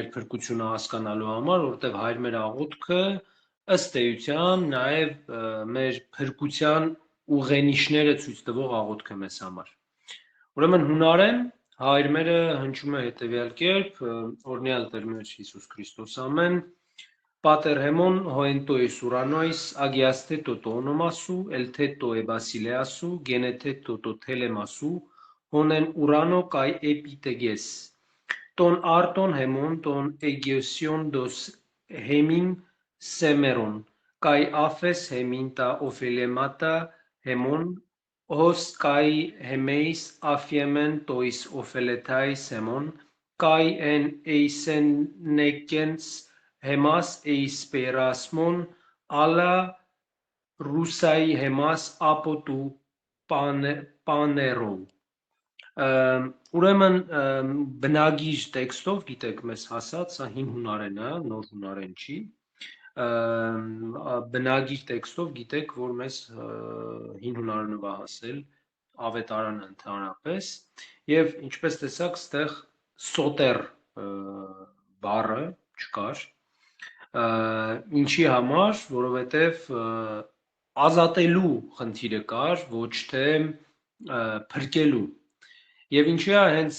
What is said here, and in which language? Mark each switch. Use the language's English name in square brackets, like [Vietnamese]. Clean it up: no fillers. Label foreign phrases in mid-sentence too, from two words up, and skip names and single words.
[Armenian] փրկությունը հասկանալու համար, որտեղ հայր մեր աղոթքը ըստ էության նաեւ մեր փրկության ուղենիշները ցույց տվող աղոթք է մեզ համար։ Ուրեմն հունարեն հայր մերը հնչում է հետեւյալ կերպ, օրհնյալ Տեր մեր Հիսուս Քրիստոս ամեն, [Greek] Πάτερ ἡμῶν ὁ ἐν τοῖς οὐρανοῖς ἁγιασθήτω τὸ ὄνομά σου, ἐλθέτω ἡ βασιλεία σου, γενηθήτω τὸ θέλημά σου, ὡς ἐν οὐρανῷ καὶ ἐπὶ τῆς γῆς. Τὸν ἄρτον ἡμῶν τὸν ἐπιούσιον δὸς ἡμῖν σήμερον, καὶ ἄφες ἡμῖν τὰ ὀφειλήματα ἡμῶν, ὡς καὶ ἡμεῖς ἀφίεμεν τοῖς ὀφειλέταις ἡμῶν, καὶ μὴ εἰσενέγκῃς ἡμᾶς εἰς πειρασμόν, ἀλλὰ ῥῦσαι ἡμᾶς ἀπὸ τοῦ πονηροῦ. [Armenian] Ուրեմն բնագիր տեքստով, գիտեք մեզ հասած, սա հին հունարեն է, նոր հունարեն չի, բնագիր տեքստով գիտեք, որ մեզ հին հունարենով է հասել ավետարանը ընդհանրապես, եւ ինչպես տեսակ, ստեղ սոտեր բառը չկար, ինչի համար, որովհետեւ ազատելու խնդիրը կար, ոչ թե փրկելու։ Եվ ինչի է հենց